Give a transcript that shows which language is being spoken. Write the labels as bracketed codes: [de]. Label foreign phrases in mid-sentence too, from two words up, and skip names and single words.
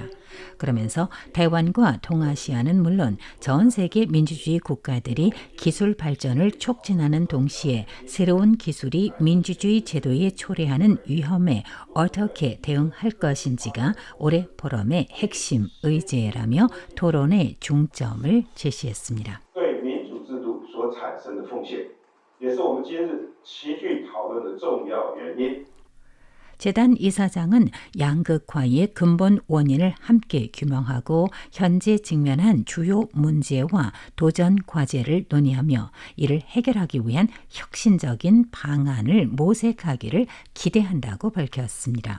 [ko] 그러면서 台湾과 동아시아는 물론 전 세계 민주주의 국가들이 기술 발전을 촉진하는 동시에 새로운 기술이 민주주의 제도에 초래하는 위험에 어떻게 대응할 것인지가 올해 포럼의 핵심 의제라며 토론의 중점을 제시했습니다. [zh] 对民主制度所产生的风险也是我们今日齐聚讨论的重要原因。 [ko] 재단 이사장은 양극화의 근본 원인을 함께 규명하고 현재 직면한 주요 문제와 도전 과제를 논의하며 이를 해결하기 위한 혁신적인 방안을 모색하기를 기대한다고 밝혔습니다.